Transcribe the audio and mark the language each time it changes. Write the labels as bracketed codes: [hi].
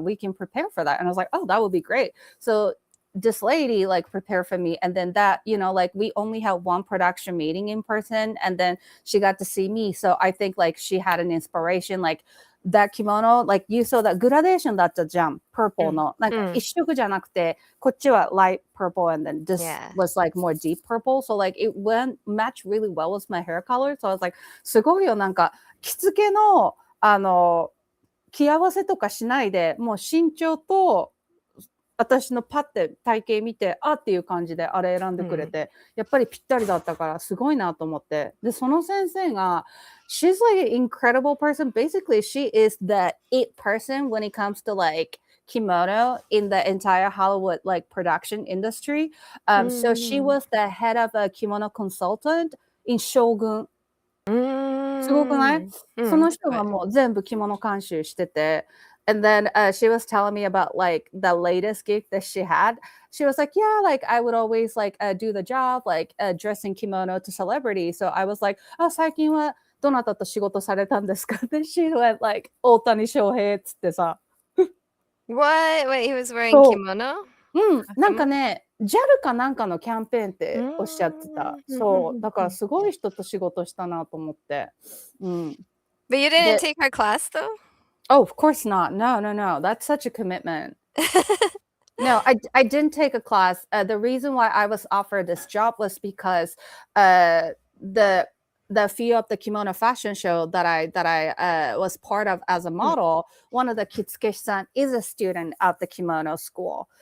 [en] We can prepare for that. And I was like, oh, that would be great. So this lady like prepared for me, and then that, you know, like we only had one production meeting in person, and then she got to see me. So I think like she had an inspiration, like that kimono, like you saw that gradation [ja] だったじゃん、 [en] purple の。 [ja] なんか一色じゃなくて、こっちは [en] light purple and then this was like more deep purple. So like it went match really well with my hair color. So I was like, [ja] すごいよ、なんか着付けの着合わせとかしないで、もう身長と私のパッて体型見て、あっていう感じであれ選んでくれて、やっぱりぴったりだったからすごいなと思って。で、その先生が、 [en] she's like an incredible person. Basically, she is the it person when it comes to like kimono in the entire Hollywood like production industry. So she was the head of a kimono consultant in Shogun. [ja] すごくない？その人がもう全部着物監修してて。 [en] And then she was telling me about like the latest gig that she had. She was like, yeah, like I would always like do the job, like dressing kimono to celebrity. So I was like, [ja] あ、最近はどなたと仕事されたんですか？ [en] で、she went like 大谷翔平っつってさ。 What? Wait, he was wearing kimono? [ja] うん、なんかね、JAL かなんかのキャンペーンっておっしゃってた。そう、だからすごい人と仕事したなと思って。うん。 [en] But you didn't take her class though? Oh, of course not. No. That's such a commitment. No, I didn't take a class. The reason why I was offered this job was because the few of the kimono fashion show that I was part of as a model, one of the kitsuke-san is a student at the kimono school.